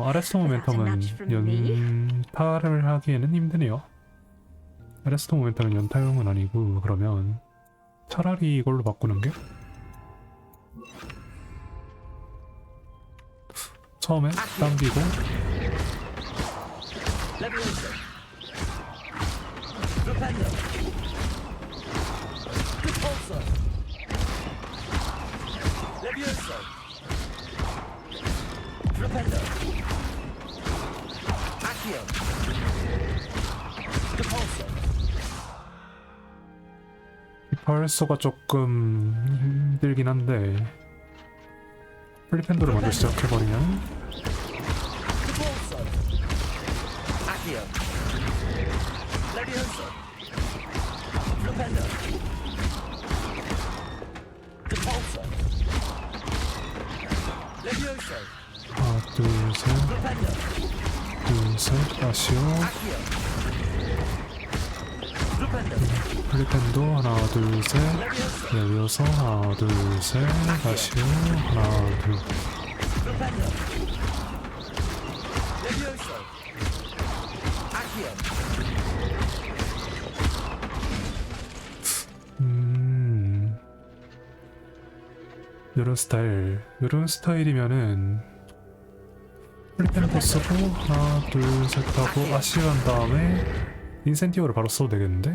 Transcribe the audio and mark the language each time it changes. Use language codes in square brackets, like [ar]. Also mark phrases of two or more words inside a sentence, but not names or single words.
[ko] 아레스토 모멘텀은 연타를 하기에는 힘드네요. 아레스토 모멘텀은 연타용은 아니고, 그러면 차라리 이걸로 바꾸는 게 처음에 당기고 [la] Levioso. Flipendo. Repulso. Levioso. Flipendo. Accio. Repulso. [ko] 펄소가 조금 힘들긴 한데, 플리펜도를 먼저 시작해버리면 [la] Repulso. Accio. Levioso. Flipendo. Repulso. Levioso. [ko] 둘셋 둘셋 아시오 [la] Accio. Flipendo. [ko] 플리펜도 하나 둘셋 레비오서 하나 둘셋 아시오 하나 둘 [la] Flipendo. Levioso. Accio. [ko] 요런 스타일이면은 플리펜도 쓰고 하나 둘셋 하고 아시오 한 다음에 인센디오를 바로 써도 되겠는데?